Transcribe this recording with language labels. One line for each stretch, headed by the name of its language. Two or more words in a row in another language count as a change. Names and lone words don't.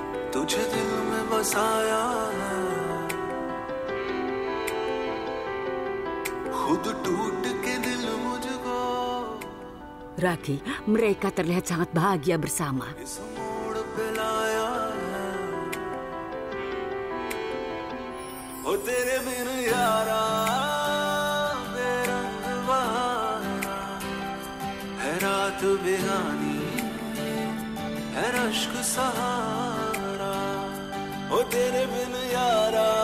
Hindi: तुझे दिल में बसाया है, खुद टूट के दिल मुझको
Indonesian: Raki, mereka terlihat sangat bahagia bersama.
Hindi: इस मोड़ पे लाया है, ओ तेरे बिन यारा बेरंग बहारा है, रात बेगानी है रश्क सहारा, ओ तेरे बिन यारा